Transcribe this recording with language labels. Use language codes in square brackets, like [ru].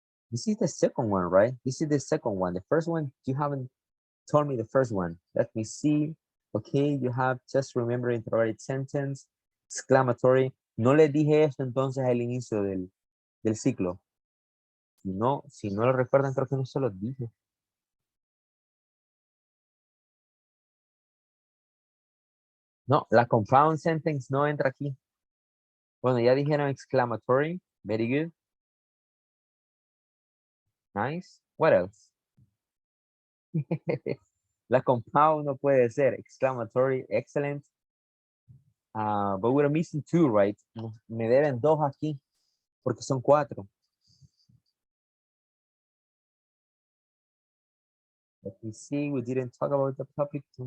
[en] This is the second one, right? This is the second one. The first one, you haven't told me the first one. Let me see. Okay, you have just remember interrogative sentence, exclamatory. [es] No le dije esto entonces al inicio del ciclo. Si no lo recuerdan, creo que no se los dije. No, la compound sentence no entra aquí. Bueno, ya dijeron exclamatory. [en] Very good. Nice. What else? [es] La compound no puede ser. Exclamatory, excellent. [en] But we're missing two, right? [es] Me deben dos aquí, porque son cuatro. [en] Let me see, we didn't talk about the topic.